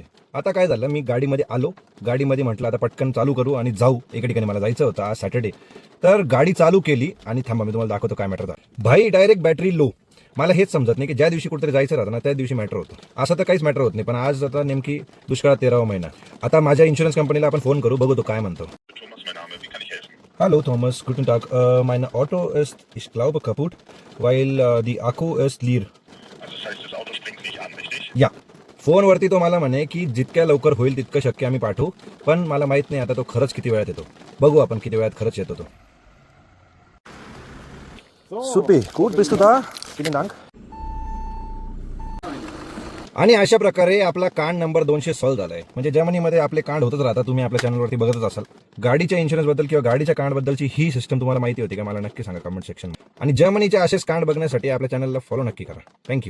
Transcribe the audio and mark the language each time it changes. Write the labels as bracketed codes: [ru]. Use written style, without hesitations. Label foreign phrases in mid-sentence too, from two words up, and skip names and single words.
[mr] आता काय झालं, मी गाडीमध्ये आलो, गाडीमध्ये म्हटलं आता पटकन चालू करू आणि जाऊ. एका ठिकाणी मला जायचं होतं आज सॅटर्डे. तर गाडी चालू केली आणि थांबा मी तुम्हाला दाखवतो काय मॅटर झालं. [en] भाई direct battery low. [mr] मला हेच समजत नाही की ज्या दिवशी कुठेतरी जायचं राहतं ना त्या दिवशी मॅटर होतं. असं तर काहीच मॅटर होत नाही, पण आज आता नेमकी दुष्काळात 13वा महिना. आता माझ्या [en] insurance company [mr] आपण फोन करू, बघू तो काय म्हणतो. [de] Thomas, mein Name, wie kann ich helfen? Hallo Thomas, guten Tag. Mein Auto ist, ich glaube, kaputt, weil die Akku ist leer. Also das heißt, das Auto springt nicht an, richtig? [mr] या फोनवरती तो मला म्हणे की जितक्या लवकर होईल तितकं शक्य आम्ही पाठवू, पण मला माहित नाही आता तो खरंच किती वेळात येतो. बघू आपण किती वेळात खरंच येतो तो. सुपी, [de] gut bist du da? Vielen Dank. [mr] आणि अशा प्रकारे आपला कांड नंबर 200 सॉल्व झालाय. म्हणजे जर्मनीमध्ये आपले कांड होतच राहतात, तुम्ही आपल्या चॅनलवरती बघतच असाल. गाडीच्या इन्शुरन्सबद्दल किंवा गाडीच्या कांडबद्दलची ही सिस्टम तुम्हाला माहिती होती का, मला नक्की सांगा [en] comment section. [mr] आणि जर्मनीचे असेच कांड बघण्यासाठी आपल्या चॅनलला फॉलो नक्की करा.